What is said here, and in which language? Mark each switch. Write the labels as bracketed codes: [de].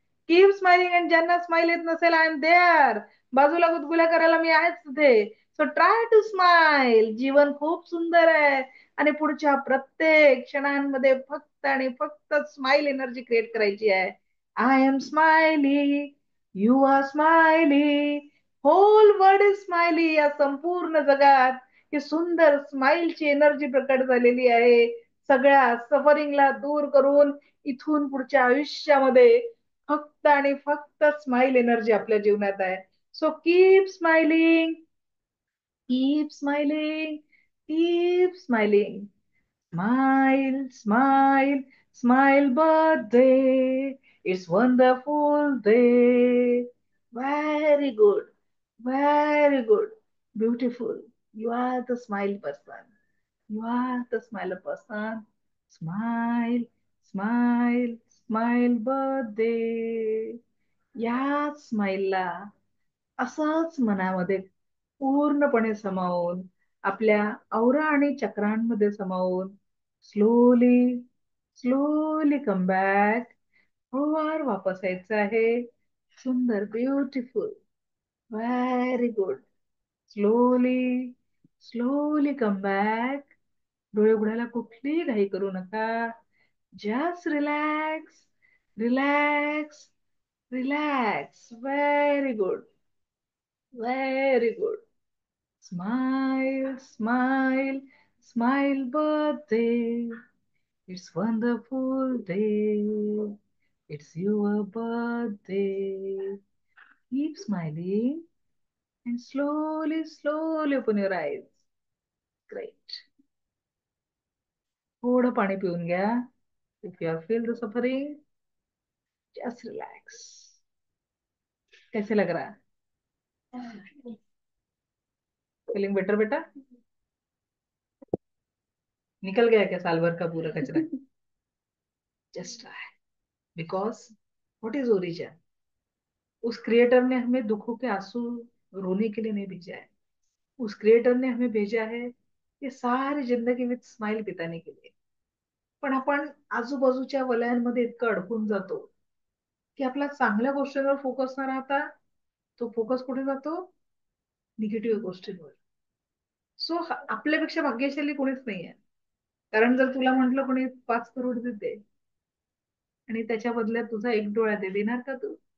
[en] Keep smiling. [mr] आणि ज्यांना smile येत नसेल, [en] I am there. [mr] बाजूला गुदगुल्या करायला मी आहेच तिथे. [en] So try to smile. [mr] जीवन खूप सुंदर आहे आणि पुढच्या प्रत्येक क्षणांमध्ये फक्त आणि फक्त स्माइल एनर्जी क्रिएट करायची आहे. [en] I am smiley, you are smiley, whole world is smiley. [mr] या संपूर्ण जगात ही सुंदर स्माइलची एनर्जी प्रकट झालेली आहे. सगळ्या सफरिंगला दूर करून इथून पुढच्या आयुष्यामध्ये फक्त आणि फक्त स्माइल एनर्जी आपल्या जीवनात आहे. [en] So keep smiling, keep smiling, keep smiling. Smile, smile, smile birthday. It's wonderful day. Very good. Very good. Beautiful. You are the smile person. You are the smile person. Smile, smile, smile birthday. [mr] या स्माईलला असंच मनामध्ये पूर्णपणे समावून आपल्या औरा आणि चक्रांमध्ये समावून [en] Slowly slowly come back. [mr] हळूवार वापस यायचं आहे. सुंदर, [en] Beautiful, very good. Slowly slowly come back. [mr] डोळे उघडायला कुठलीही घाई करू नका. [en] Just relax, relax, relax. Very good, very good. Smile, smile, smile birthday. It's wonderful day. It's your birthday. Keep smiling and slowly, slowly open your eyes. Great. [mr] थोडं पाणी पिऊन घ्या. [en] If you feel the suffering, just relax. [hi] कैसे लग रहा है? [en] Feeling better बेटा? [hi] निकल गया क्या साल भर का पूरा कचरा? [en] Just try. Because what is origin? [hi] उस क्रिएटर ने हमें दुखों के आंसू रोने के लिए नहीं भेजा है. उस क्रिएटर ने हमें भेजा है ये सारी जिंदगी [en] with smile [hi] बिताने के लिए. [mr] पण आपण आजूबाजूच्या वलयांमध्ये इतकं अडकून जातो की आपला चांगल्या गोष्टींवर फोकस न राहता तो फोकस कुठे जातो? निगेटिव्ह गोष्टींवर. सो आपल्यापेक्षा भाग्यशाली कोणीच नाहीये. कारण जर तुला म्हंटल कोणी 5 करोड देते आणि त्याच्या बदल्यात तुझा एक डोळा देणार का तू?